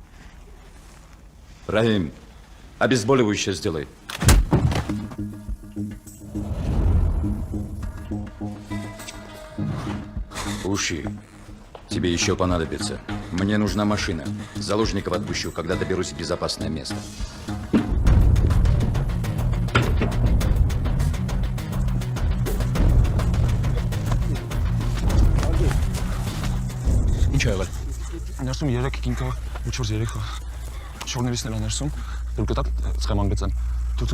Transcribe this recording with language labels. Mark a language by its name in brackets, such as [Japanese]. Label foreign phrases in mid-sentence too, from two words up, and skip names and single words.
[Russian] Рахим, обезболивающее сделай. Уши. Тебе еще понадобится. Мне нужна машина. Заложников отпущу, когда доберусь в безопасное место. [Armenian] Ինչ ա եղել։ Ներսում 3 կինքա ու 4 երեխա։ Շորնելիստներ ներսում։ Դուք գտաք սխեման գծեն։ Դուք